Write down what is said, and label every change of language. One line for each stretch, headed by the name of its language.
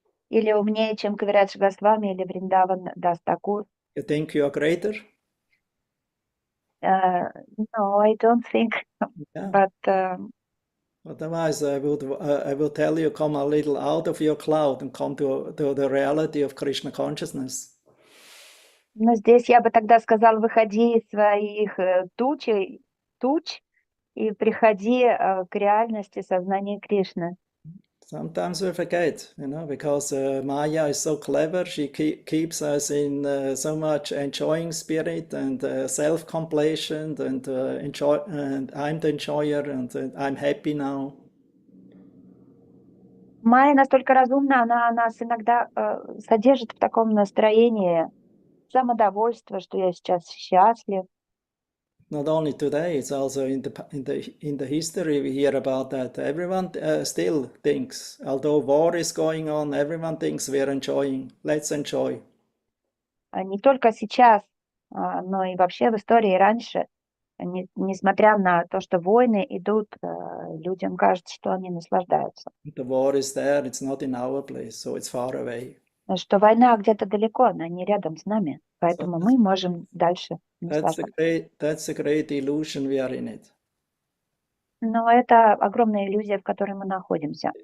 Russian: Или умнее, чем Кавирадж Госвами или Вриндаван Дас Такур?
English: You think you are greater? No, I don't think. Yeah. But Otherwise, I will tell you, come a little out of your cloud and come to the reality of Krishna consciousness.
Russian: но здесь я бы тогда сказал, выходи из своих туч и приходи к реальности сознания Кришны.
English: Sometimes we forget, because Maya is so clever. She keeps us in so much enjoying spirit and self-completion and enjoy. And I'm the enjoyer, and I'm happy now.
Russian: Майя настолько разумна, она нас иногда содержит в таком настроении самодовольства, что я сейчас счастлив.
English: Not only today, it's also in the history we hear about that. Everyone still thinks, although war is going on, everyone thinks we're enjoying. Let's enjoy.
Russian: Не только сейчас, но и вообще в истории раньше. Несмотря на то, что войны идут, людям кажется, что они наслаждаются.
English: The war is there, it's not in our place, so it's far away.
Russian: Что война где-то далеко, она не рядом с нами, поэтому мы можем дальше наслаждаться.
English: That's a great illusion we are in it.
Russian: Но это огромная иллюзия, в которой мы находимся.